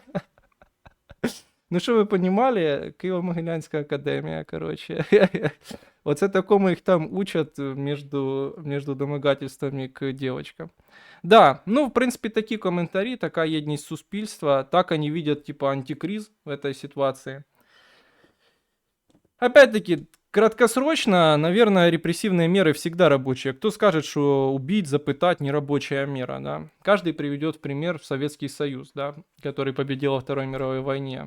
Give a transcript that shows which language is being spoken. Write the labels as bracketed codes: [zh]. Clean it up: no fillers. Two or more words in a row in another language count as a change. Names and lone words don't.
[uk] Ну, що ви розуміли, Києво-Могилянська академія, коротше. Оце такому їх там учать між [ru] домагательствами к [uk] дівчаткам. Да, ну, в принципі, такі коментарі, така єдність суспільства, так вони видять, [ru] типа, антикриз в этой ситуации. Опять-таки, краткосрочно, наверное, репрессивные меры всегда рабочие. Кто скажет, что убить, запытать нерабочая мера, да? Каждый приведет в пример Советский Союз, да, который победил во Второй мировой войне.